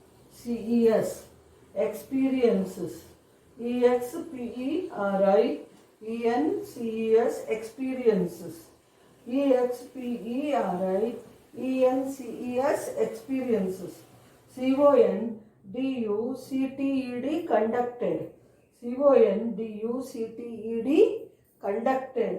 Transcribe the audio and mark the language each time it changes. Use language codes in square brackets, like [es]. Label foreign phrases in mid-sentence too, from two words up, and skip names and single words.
[en] E-X-P-E-R-I-E-N-C-E-S, experiences. E-X-P-E-R-I-E-N-C-E-S, ENCES experiences. EXPERIENCES experiences. CONDUCTED conducted. CONDUCTED conducted.